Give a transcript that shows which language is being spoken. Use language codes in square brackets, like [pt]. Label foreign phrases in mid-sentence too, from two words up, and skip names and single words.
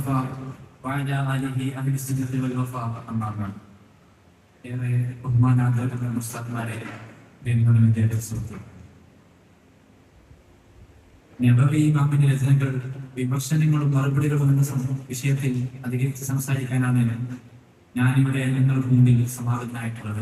[ar] المصطفى وعلى آله أهل الصدق والوفاء أما بعد. [ml] ഏറെ ബഹുമാനാദരവുള്ള മുസ്ലിംമാരെ സുഹൃത്തുക്കളെ, നബവി ഇമാമിന്റെ രചനകൾ, വിമർശനങ്ങളും മറുപടികളും എന്ന വിഷയത്തിൽ അധികരിച്ച് സംസാരിക്കാനാണ് ഞാനിവിടെ നിങ്ങൾക്ക് മുമ്പിൽ സമാഗതനായിട്ടുള്ളത്.